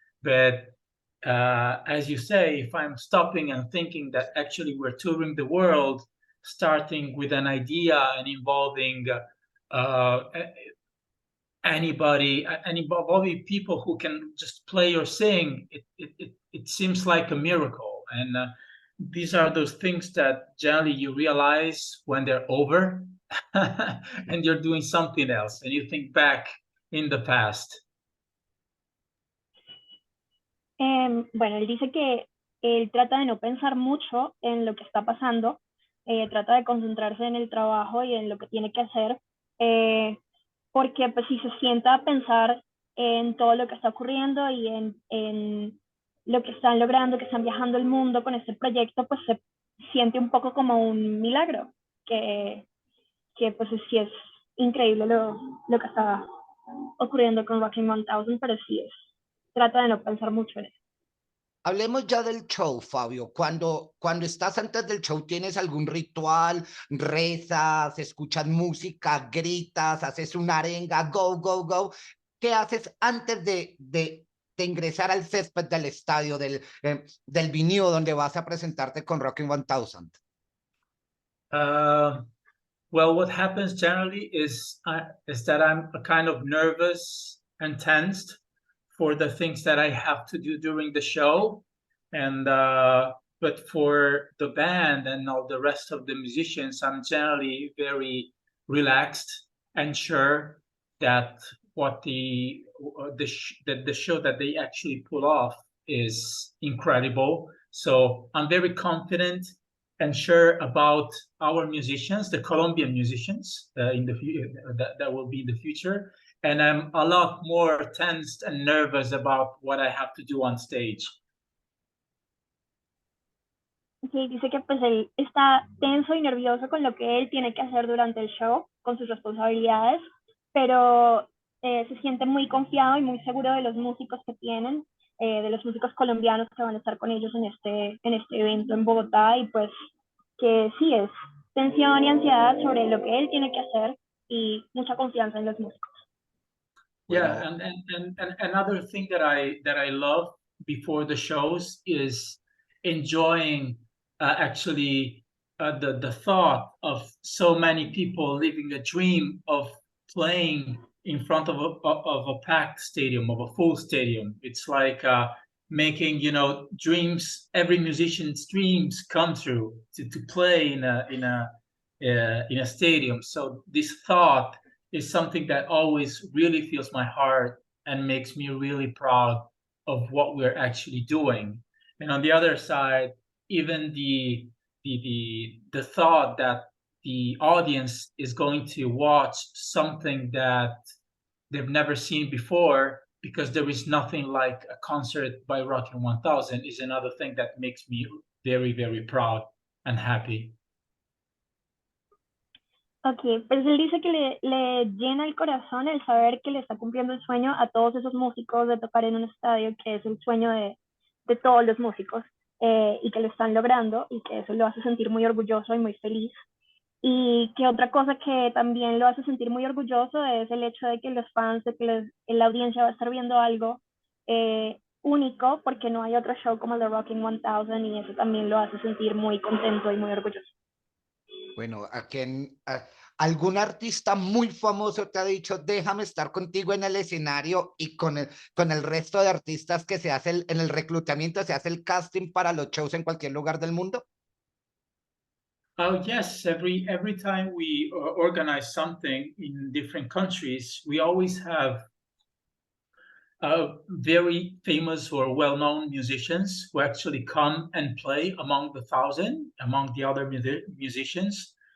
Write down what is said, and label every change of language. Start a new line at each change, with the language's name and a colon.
English: But as you say, if I'm stopping and thinking that actually we're touring the world, starting with an idea and involving involving people who can just play or sing, it seems like a miracle. And these are those things that generally you realize when they're over and you're doing something else and you think back in the past.
Spanish: Bueno, él dice que él trata de no pensar mucho en lo que está pasando, trata de concentrarse en el trabajo y en lo que tiene que hacer, porque pues si se sienta a pensar en todo lo que está ocurriendo y en lo que están logrando, que están viajando el mundo con este proyecto, pues se siente un poco como un milagro, que pues sí es increíble lo que está ocurriendo con Rocking 1000, pero sí trata de no pensar mucho en eso. Hablemos ya del show, Fabio. Cuando estás antes del show, ¿tienes algún ritual? ¿Rezas? ¿Escuchas música? ¿Gritas? ¿Haces una arenga?
English: Go, go, go.
Spanish: ¿Qué haces antes de ingresar al césped del estadio, del vinilo donde vas a presentarte con Rocking 1000?
English: Well, what happens generally is that I'm a kind of nervous and tensed for the things that I have to do during the show, and but for the band and all the rest of the musicians, I'm generally very relaxed and sure that what that the show that they actually pull off is incredible. So I'm very confident and sure about our musicians, the Colombian musicians in the that will be in the future, and I'm a lot more tensed and nervous about what I have to do on stage.
Spanish: Sí, dice que pues él está tenso y nervioso con lo que él tiene que hacer durante el show, con sus responsabilidades, pero se siente muy confiado y muy seguro de los músicos que tienen, de los músicos colombianos que van a estar con ellos en este evento en Bogotá, y pues que sí es tensión y ansiedad sobre lo que él tiene que hacer y mucha confianza en los músicos.
English: Yeah, and another thing that I love before the shows is enjoying actually the thought of so many people living a dream of playing in front of a packed stadium, of a full stadium. It's like making dreams, every musician's dreams come true to play in a stadium. So this thought is something that always really fills my heart and makes me really proud of what we're actually doing. And on the other side, even the thought that the audience is going to watch something that they've never seen before, because there is nothing like a concert by Rockin' 1000, is another thing that makes me very, very proud and happy.
Spanish: Ok, pues él dice que le llena el corazón el saber que le está cumpliendo el sueño a todos esos músicos de tocar en un estadio, que es el sueño de todos los músicos, y que lo están logrando, y que eso lo hace sentir muy orgulloso y muy feliz. Y que otra cosa que también lo hace sentir muy orgulloso es el hecho de que los fans, de que la audiencia va a estar viendo algo único, porque no hay otro show como The Rockin' 1000, y eso también lo hace sentir muy contento y muy orgulloso. Bueno, algún artista muy famoso te ha dicho, déjame estar contigo en el escenario, y con el resto de artistas que se hace en el reclutamiento, se hace el casting para los shows en cualquier lugar del mundo?
English: Oh yes, every time we organize something in different countries, we always have very famous or well-known musicians who actually come and play among the 1,000, among the other musicians.